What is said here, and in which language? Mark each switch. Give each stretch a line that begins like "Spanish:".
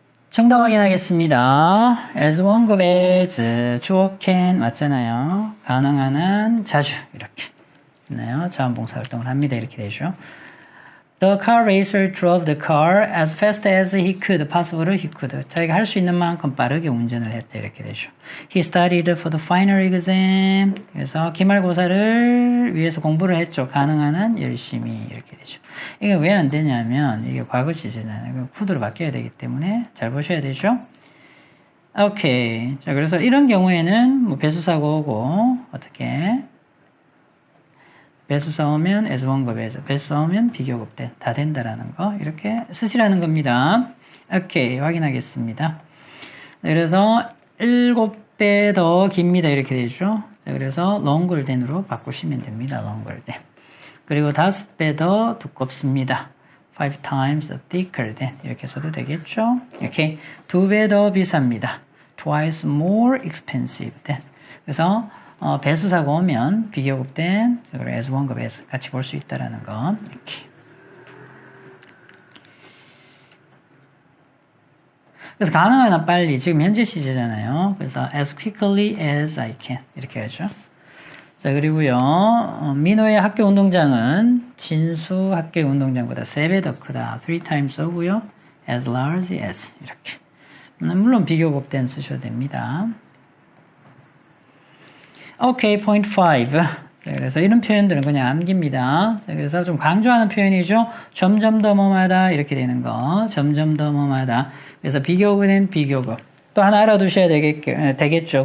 Korean: 정답 확인하겠습니다. as 원급 as 주어 can 맞잖아요. 가능한 한 자주 이렇게 있나요? 자원봉사 활동을 합니다. 이렇게 되죠.
English: The car racer drove the car as fast as he could. possible he could.
Korean: 자기가 할 수 있는 만큼 빠르게 운전을 했다. 이렇게 되죠.
English: He studied for the final exam.
Korean: 그래서 기말고사를 위해서 공부를 했죠. 가능한 한 열심히 이렇게 되죠. 이게 왜 안 되냐면 이게 과거 시제잖아요. could로 바뀌어야 되기 때문에 잘 보셔야 되죠. 오케이. 자, 그래서 이런 경우에는 뭐 배수사고고 어떻게 배수사 오면 as 원급에서 배수사 오면 비교급 다 된다라는 거 이렇게 쓰시라는 겁니다. 오케이 확인하겠습니다. 그래서 7배 더 깁니다 이렇게 되죠. 자, 그래서
English: longer than
Korean: 으로 바꾸시면 됩니다.
English: longer than.
Korean: 그리고 5배 더 두껍습니다.
English: 5 times thicker than
Korean: 이렇게 써도 되겠죠. 오케이 2배 더 비쌉니다.
English: twice more expensive than.
Korean: 그래서 배수사가 오면 비교급된 as 원급에서 같이 볼 수 있다라는 거. 이렇게. 그래서 가능한 한 빨리 지금 현재 시제잖아요.
English: 그래서 as quickly as I can
Korean: 이렇게 하죠. 자 그리고요 민호의 학교 운동장은 진수 학교 운동장보다 3배 더 크다.
English: 3 times
Korean: 오고요.
English: as large as 이렇게.
Korean: 물론 비교급된 쓰셔도 됩니다.
English: 오케이, point 5.
Korean: 그래서 이런 표현들은 그냥 암기입니다. 자, 그래서 좀 강조하는 표현이죠. 점점 더 뭐마다 이렇게 되는 거. 점점 더 뭐마다. 그래서 비교급은 비교급. 또 하나 알아두셔야 되겠죠.